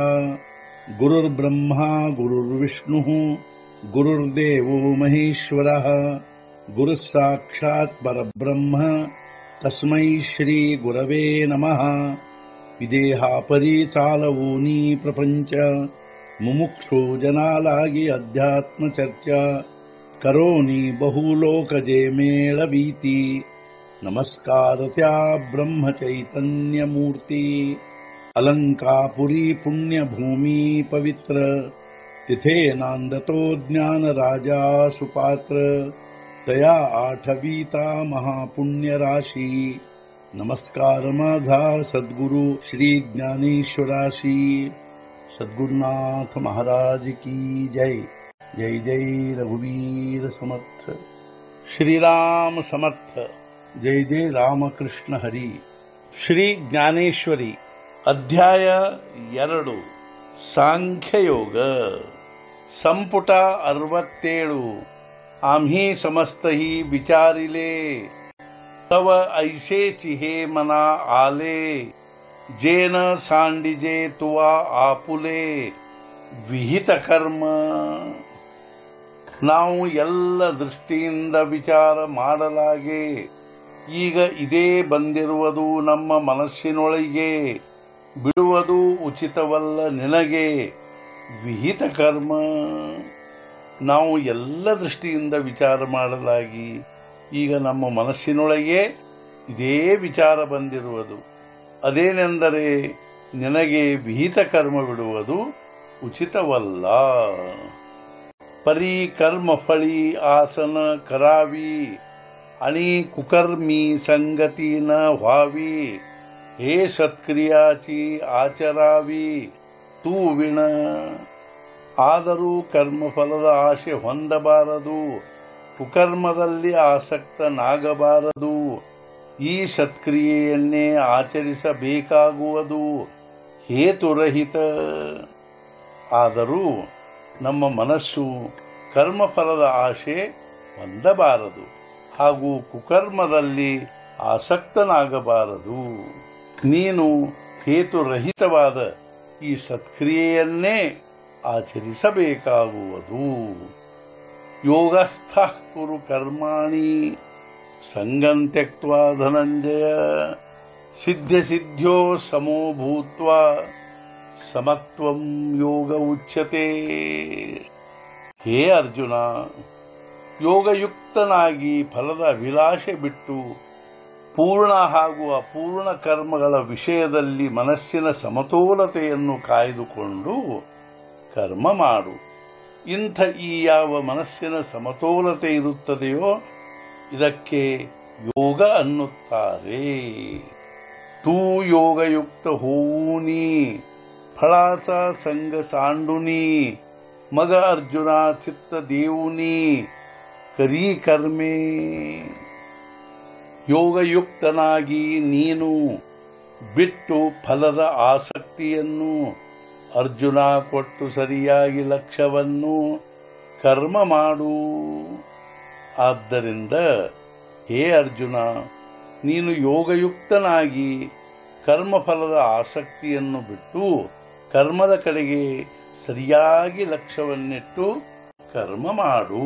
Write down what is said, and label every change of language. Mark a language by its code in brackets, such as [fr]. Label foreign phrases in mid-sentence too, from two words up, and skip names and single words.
[sa] गुरुर्ब्रह्मा गुरुर्विष्णुः गुरुर्देवो महेश्वरः गुरुः साक्षात् परब्रह्म तस्मै श्री गुरवे नमः। [mr] विदेहापरि चालवूनी प्रपंच मुमुक्षु जनालागी अध्यात्म चर्चा करोनी बहुलोकजे मेळवीती। नमस्कार त्या ब्रह्म चैतन्य मूर्ती अलंकापुरी पुण्यभूमी पवित्र तिथे नांदतो ज्ञान राजा सुपात्र तया आठवीता महापुण्य राशी। नमस्कार माझा सद्गुरु श्री ज्ञानेश्वराशी। सद्गुरुनाथ महाराज की जय। जय जय रघुवीर समर्थ। श्रीराम समर्थ। जय जय रामकृष्ण हरी। श्री ज्ञानेश्वरी अध्याय 2 सांख्ययोग संपुಟ 67। आम्ही समस्तही विचारिले तव ऐसेची हे मना आले जेन सांडिजे तुवा आपुले विहित कर्म। [kn] ನಾವು ಎಲ್ಲ ದೃಷ್ಟಿಯಿಂದ ವಿಚಾರ ಮಾಡಲಾಗೆ ಈಗ ಇದೇ ಬಂದಿರುವುದು ನಮ್ಮ ಮನಸ್ಸಿನೊಳಗೆ ಬಿಡುವುದು ಉಚಿತವಲ್ಲ ನಿನಗೆ ವಿಹಿತ ಕರ್ಮ। ನಾವು ಎಲ್ಲ ದೃಷ್ಟಿಯಿಂದ ವಿಚಾರ ಮಾಡಲಾಗಿ ಈಗ ನಮ್ಮ ಮನಸ್ಸಿನೊಳಗೆ ಇದೇ ವಿಚಾರ ಬಂದಿರುವುದು ಅದೇನೆಂದರೆ ನಿನಗೆ ವಿಹಿತ ಕರ್ಮ ಬಿಡುವುದು ಉಚಿತವಲ್ಲ। [mr] परी कर्म फळी आसन करावी आणि कुकर्मी संगती न व्हावी हे सत्क्रियाची आचरावी तू विण। [kn] ಆದರೂ ಕರ್ಮಫಲದ ಆಶೆ ಹೊಂದಬಾರದು ಕುಕರ್ಮದಲ್ಲಿ ಆಸಕ್ತನಾಗಬಾರದು ಈ ಸತ್ಕ್ರಿಯೆಯನ್ನೇ ಆಚರಿಸಬೇಕಾಗುವುದು ಹೇತುರಹಿತ। ಆದರೂ ನಮ್ಮ ಮನಸ್ಸು ಕರ್ಮಫಲದ ಆಶೆ ಹೊಂದಬಾರದು ಹಾಗೂ ಕುಕರ್ಮದಲ್ಲಿ ಆಸಕ್ತನಾಗಬಾರದು। ನೀನು ಹೇತುರಹಿತವಾದ ಈ ಸತ್ಕ್ರಿಯೆಯನ್ನೇ ಆಚರಿಸಬೇಕಾಗುವುದು। [sa] ಯೋಗಸ್ಥಃ ಕುರು ಕರ್ಮಾಣಿ ಸಂಗಂ ತ್ಯಕ್ತ್ವಾ ಧನಂಜಯ ಸಿದ್ಧ ಸಿದ್ಧ್ಯೋ ಸಮೋ ಭೂತ್ವಾ ಸಮತ್ವಂ ಯೋಗ ಉಚ್ಯತೆ। [kn] ಹೇ ಅರ್ಜುನ, ಯೋಗಯುಕ್ತನಾಗಿ ಫಲದ ಅಭಿಲಾಷೆ ಬಿಟ್ಟು ಪೂರ್ಣ ಹಾಗೂ ಅಪೂರ್ಣ ಕರ್ಮಗಳ ವಿಷಯದಲ್ಲಿ ಮನಸ್ಸಿನ ಸಮತೋಲತೆಯನ್ನು ಕಾಯ್ದುಕೊಂಡು ಕರ್ಮ ಮಾಡು। ಇಂಥ ಈ ಯಾವ ಮನಸ್ಸಿನ ಸಮತೋಲತೆ ಇರುತ್ತದೆಯೋ ಇದಕ್ಕೆ ಯೋಗ ಅನ್ನುತ್ತಾರೆ। [mr] तू योगयुक्त होवूनी फळाचा संग सांडुनी मग अर्जुना चित्त देऊनी करी कर्मे। [kn] ಯೋಗಯುಕ್ತನಾಗಿ ನೀನು ಬಿಟ್ಟು ಫಲದ ಆಸಕ್ತಿಯನ್ನು ಅರ್ಜುನ ಕೊಟ್ಟು ಸರಿಯಾಗಿ ಲಕ್ಷ್ಯವನ್ನು ಕರ್ಮ ಮಾಡು। ಆದ್ದರಿಂದ ಹೇ ಅರ್ಜುನ, ನೀನು ಯೋಗಯುಕ್ತನಾಗಿ ಕರ್ಮಫಲದ ಆಸಕ್ತಿಯನ್ನು ಬಿಟ್ಟು ಕರ್ಮದ ಕಡೆಗೆ ಸರಿಯಾಗಿ ಲಕ್ಷ್ಯವನ್ನಿಟ್ಟು ಕರ್ಮ ಮಾಡು।